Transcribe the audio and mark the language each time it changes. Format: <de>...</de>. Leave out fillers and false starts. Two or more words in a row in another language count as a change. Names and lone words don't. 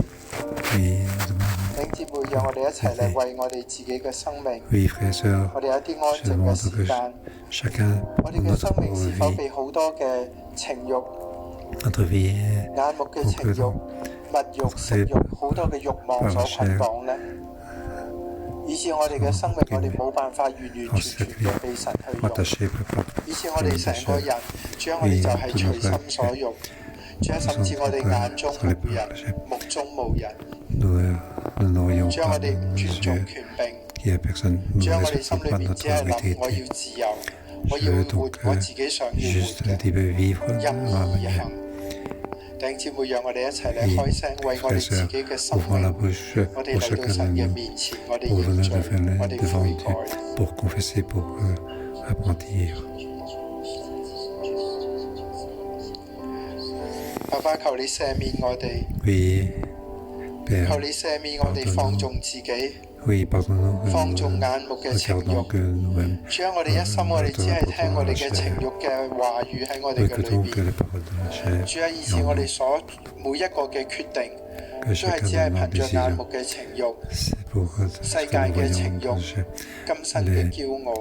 <fr>Oui, nous demandons. Oui, frères et sœurs, je demande que chacun de notre vie est beaucoup par la chair.</fr> <yue>以致我哋嘅生命，我哋冇辦法完完全全嘅被神去用。以致我哋成個人，將我哋就係隨心所欲。主啊，甚至我哋眼中無人，目中無人。將我哋唔尊重權柄。將我哋心裏面只係諗我要自由，我要活我自己想要活嘅，任意而行。弟兄姊妹，讓我哋一齊嚟開聲，為我哋自己嘅生命，我哋嚟到神嘅面前，我哋認罪，我哋悔改。</yue> <fr>Pour confesser, pour repentir.</fr> <yue>爸爸，求你赦免我哋。</yue> <fr>Oui, Père.</fr> <yue>求你赦免我哋放縱自己。</yue> <fr>Oui, pardonne-nous.</fr> <yue>放縱眼目嘅情慾。主啊，我哋一心我哋只係聽我哋嘅情慾嘅話語喺我哋嘅裏邊。主啊，以致我哋所每一個嘅決定，都係只係憑着眼目嘅情慾、世界嘅情慾、今生嘅驕傲。</yue>